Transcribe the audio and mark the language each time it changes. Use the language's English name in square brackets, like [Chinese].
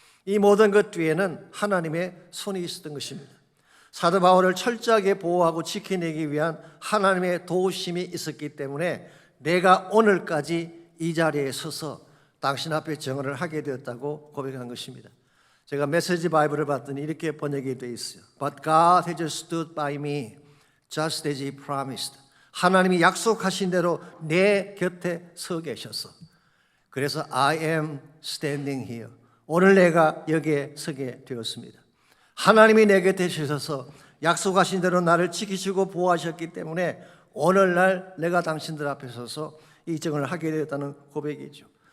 [Korean] 이 모든 것 뒤에는 하나님의 손이 있었던 것입니다. 사도 바울을 철저하게 보호하고 지켜내기 위한 하나님의 도우심이 있었기 때문에 내가 오늘까지 이 자리에 서서 당신 앞에 증언을 하게 되었다고 고백한 것입니다. 제가 메시지 바이블을 봤더니 이렇게 번역이 되어 있어요. [English] But God has stood by me just as He promised. [Korean] 하나님이 약속하신 대로 내 곁에 서 계셔서, 그래서 [English] I am standing here. [Korean] 오늘 내가 여기에 서게 되었습니다. 하나님이 내 곁에 계셔서 약속하신 대로 나를 지키시고 보호하셨기 때문에 오늘날 내가 당신들 앞에 서서 이 증언을 하게 되었다는 고백이죠.